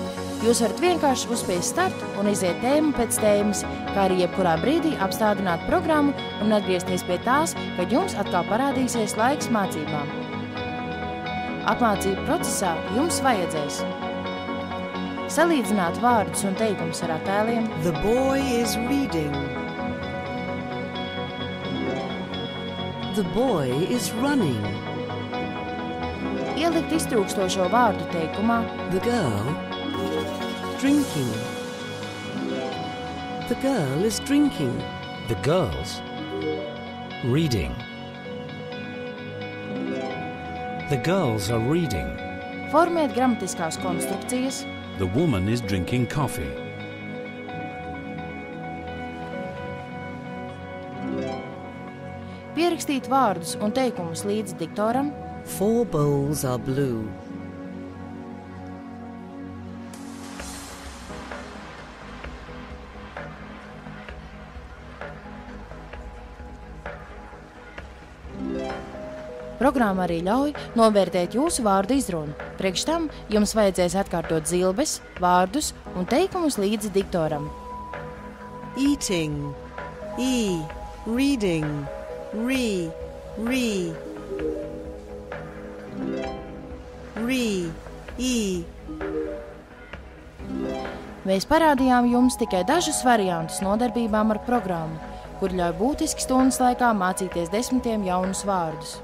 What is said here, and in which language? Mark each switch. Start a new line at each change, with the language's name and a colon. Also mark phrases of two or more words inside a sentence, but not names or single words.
Latvian: Jūs varat vienkārši uzspiest startu un iziet tēmu pēc tēmas, kā arī jebkurā brīdī apstādināt programmu un atgriezties pie tās, kad jums atkal parādīsies laiks mācībām. Apmācību procesā jums vajadzēs salīdzināt vārdus un teikumus ar attēliem.
English: The boy is reading. The boy is running.
Latvian: Ielikt iztrūkstošo vārdu teikumā.
English: The girl drinking. The girl is drinking. The girls reading. The girls are reading.
Latvian: Formēt gramatiskās konstrukcijas.
English: The woman is drinking coffee.
Latvian: Pierakstīt vārdus un teikumus līdz diktoram.
English: 4 bowls are blue.
Latvian: Programma arī ļauj novērtēt jūsu vārdu izrunu. Priekš tam jums vajadzēs atkārtot zilbes, vārdus un teikumus līdz diktoram.
English: Eating. E. Reading. Re. E.
Latvian: Mēs parādījām jums tikai dažus variantus nodarbībām ar programmu, kur ļauj būtiski stundas laikā mācīties 10 jaunus vārdus.